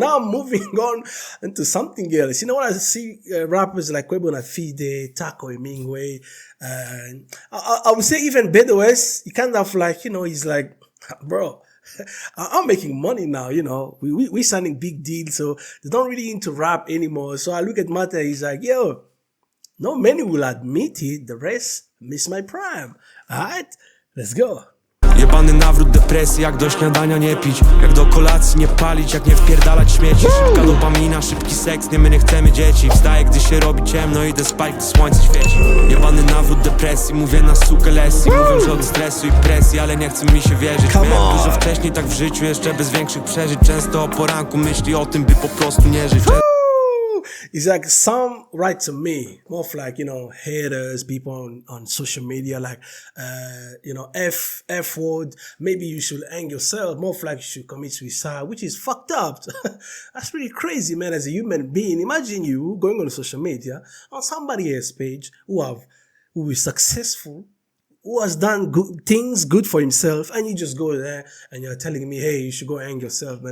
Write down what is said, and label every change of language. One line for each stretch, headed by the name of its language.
English: Now I'm moving on into something else. You know what? I see rappers like Quebo Fide, Taco Hemingway, and I would say even Bedo West, he kind of like, you know, he's like, bro, I'm making money now, you know. We signing big deals, so they don't really into rap anymore. So I look at Mata, he's like, yo, not many will admit it. The rest miss my prime. Alright, let's go.
Polish: Jebany nawrót depresji, jak do śniadania nie pić, jak do kolacji nie palić, jak nie wpierdalać śmieci. Szybka dopamina, szybki seks, nie, my nie chcemy dzieci. Wstaję, gdy się robi ciemno, idę spać, gdy słońce świeci. Jebany nawrót depresji, mówię na sukę lesji. Mówią, że od stresu i presji, ale nie chce mi się wierzyć. Miałem dużo wcześniej tak w życiu, jeszcze bez większych przeżyć. Często o poranku myśli o tym, by po prostu nie żyć.
English: It's like some write to me, more of like, you know, haters, people on social media, like, you know, F word, maybe you should hang yourself, more of like you should commit suicide, which is fucked up. That's pretty crazy, man, as a human being. Imagine you going on social media on somebody else's page who is successful, who has done good for himself, and you just go there and you're telling me, hey, you should go hang yourself, man.